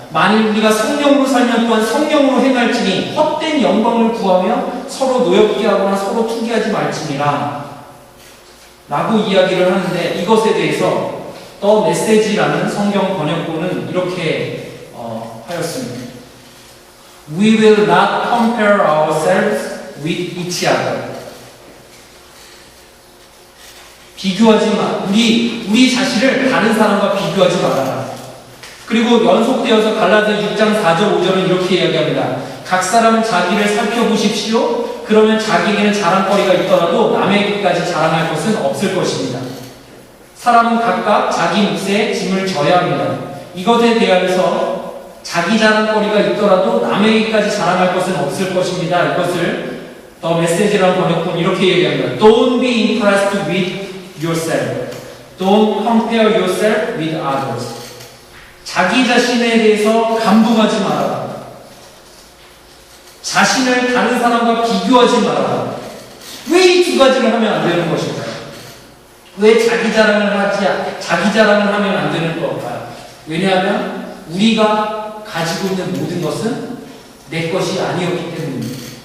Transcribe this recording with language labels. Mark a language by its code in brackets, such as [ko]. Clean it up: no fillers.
[ko] 만일 우리가 성령으로 살면 또한 성령으로 행할지니 헛된 영광을 구하며 서로 노엽게 하거나 서로 투기하지 말지니라 라고 이야기를 하는데, 이것에 대해서 더 메시지라는 성경 번역본은 이렇게 하였습니다. [en] We will not compare ourselves with each other. [ko] 비교하지 마. 우리 자신을 다른 사람과 비교하지 말아라. 그리고 연속되어서 갈라디아 6장 4절 5절은 이렇게 이야기합니다. 각 사람은 자기를 살펴보십시오. 그러면 자기에게는 자랑거리가 있더라도 남에게까지 자랑할 것은 없을 것입니다. 사람은 각각 자기 몫에 짐을 져야 합니다. 이것에 대하여서 자기 자랑거리가 있더라도 남에게까지 자랑할 것은 없을 것입니다. 이것을 더 메시지라는 번역본 이렇게 얘기합니다. [en] Don't be impressed with yourself. Don't compare yourself with others. [ko] 자기 자신에 대해서 감동하지 말아라. 자신을 다른 사람과 비교하지 말아라. 왜 이 두 가지를 하면 안 되는 것일까요? 왜 자기 자랑을 하면 안 되는 걸까요? 왜냐하면 우리가 가지고 있는 모든 것은 내 것이 아니었기 때문입니다.